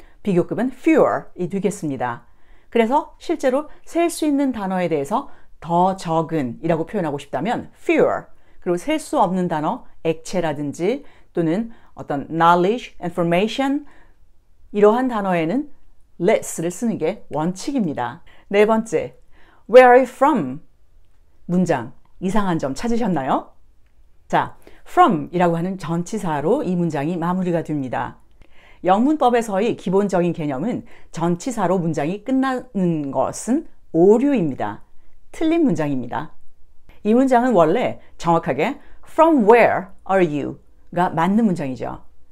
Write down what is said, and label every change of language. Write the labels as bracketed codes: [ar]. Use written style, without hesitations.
[ko] 비교급은 fewer이 되겠습니다. 그래서 실제로 셀 수 있는 단어에 대해서 더 적은 이라고 표현하고 싶다면 fewer, 그리고 셀 수 없는 단어, 액체라든지 또는 어떤 knowledge, information 이러한 단어에는 less를 쓰는 게 원칙입니다. 네 번째, [en] where are you from? [ko] 문장, 이상한 점 찾으셨나요? 자, from 이라고 하는 전치사로 이 문장이 마무리가 됩니다. 영문법에서의 기본적인 개념은 전치사로 문장이 끝나는 것은 오류입니다. 틀린 문장입니다. 이 문장은 원래 정확하게 [en] from where are you [ko] 가 맞는 문장이죠.